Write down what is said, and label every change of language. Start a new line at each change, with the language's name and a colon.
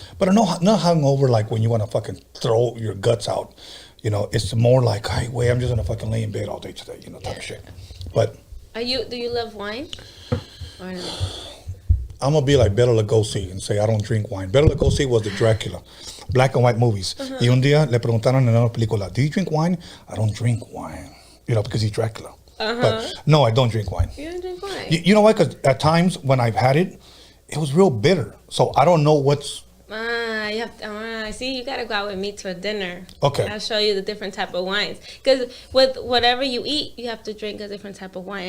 English: But not hungover like when you want to fucking throw your guts out. You know, it's more like, hey, wait, I'm just going to fucking lay in bed all day today, you know, type of shit. But. Do you love wine? Or no? I'm going to be like Bela Lugosi and say I don't drink wine. Bela Lugosi was the Dracula. Black and white movies.
Spanish: Y un día le preguntaron en una película,
English: do you drink wine? I don't drink wine. You know, because he's Dracula. But no, I don't drink wine. You don't drink wine? You know why? Because at times when I've had it, it was real bitter. So I don't know what's... you have to, see, you gotta go out with me to a dinner. Okay. I'll show you the different type of wines. Because with whatever you eat, you have to drink a different type of wine.